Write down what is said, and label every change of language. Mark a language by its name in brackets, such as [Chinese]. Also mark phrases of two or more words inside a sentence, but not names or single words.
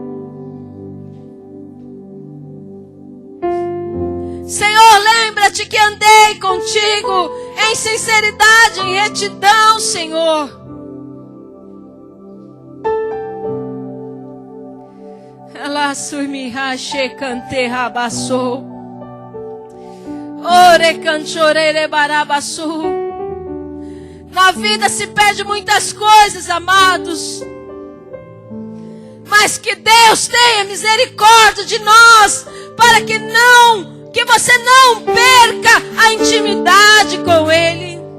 [Portuguese] Senhor, lembra-te que andei contigo em sinceridade, em retidão, Senhor. Ela sumi rache cante rabassou. Ore canchore barabassou. Na vida se perde muitas coisas, amados. Mas que Deus tenha misericórdia de nós, para que você não perca a intimidade com Ele.